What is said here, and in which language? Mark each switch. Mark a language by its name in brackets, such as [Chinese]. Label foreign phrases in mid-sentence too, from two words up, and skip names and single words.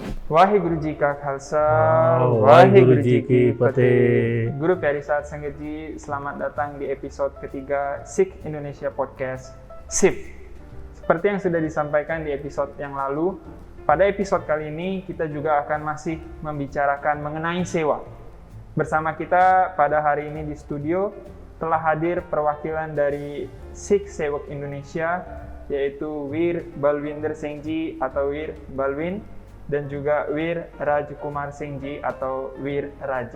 [Punjabi] ਵਾਹਿਗੁਰੂ ਜੀ ਕਾ ਖ਼ਾਲਸਾ, ਵਾਹਿਗੁਰੂ ਜੀ ਕੀ ਫ਼ਤਹਿ. ਗੁਰੂ ਪਿਆਰੀ ਸਾਧ ਸੰਗਤ ਜੀ, [Indonesian] selamat datang di episode ketiga Sikh Indonesia Podcast SIP. Seperti yang sudah disampaikan di episode yang lalu, pada episode kali ini kita juga akan masih membicarakan mengenai sewa. Bersama kita pada hari ini di studio telah hadir perwakilan dari Sikh Sewak Indonesia, yaitu Wir Balwinder Singh Ji atau Wir Balwin, dan juga Wir Rajkumar Singh Ji atau Wir Raji.